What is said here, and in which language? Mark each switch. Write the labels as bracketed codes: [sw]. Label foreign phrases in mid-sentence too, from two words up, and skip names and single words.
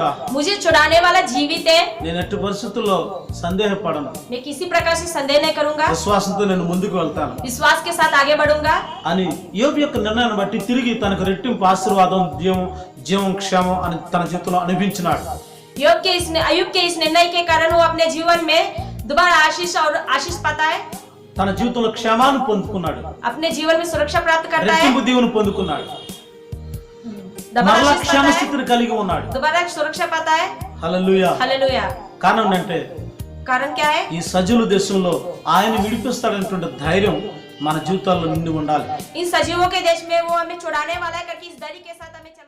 [hi] मुझे छुड़ाने वाला जीवित है, [te] నేను ఎట్టి పరిస్థితుల్లో సందేహపడను. [hi] मैं किसी प्रकार से संदेह नहीं करूंगा, [te] విశ్వాసంతో నేను ముందుకు వెళ్తాను [hi] विश्वास के साथ आगे बढ़ूंगा। [te] అని యోబు యొక్క నిర్ణయాన్ని బట్టి తిరిగి తనకు రెట్టింపు ఆశీర్వాదం జీవం క్షేమం అని తన జీవితంలో అనిపించినాడు. [hi] अय्यूब के इस निर्णय के कारण वो अपने जीवन में दोबारा आशीष पाता है, [te] తన జీవితంలో క్షేమాన్ని పొందుకున్నాడు. [hi] अपने जीवन में सुरक्षा प्राप्त करता है, [te] రెట్టింపు దీవెన పొందుకున్నాడు. మరలా క్షేమ స్థితిని కలిగి ఉన్నాడు. [hi] दोबारा सुरक्षा पाता है। [te] హల్లెలూయా. [hi] हालेलुया। [te] కారణం అంటే [hi] कारण क्या है? [te] ఈ సజీవుల దేశంలో ఆయన విడిపిస్తాడనేటువంటి ధైర్యం మన జీవితాల్లో నిండి ఉండాలి. [hi] इन सजीवों के देश में वो हमें छुड़ाने वाला है, करके इस धैर्य के साथ हमें चलना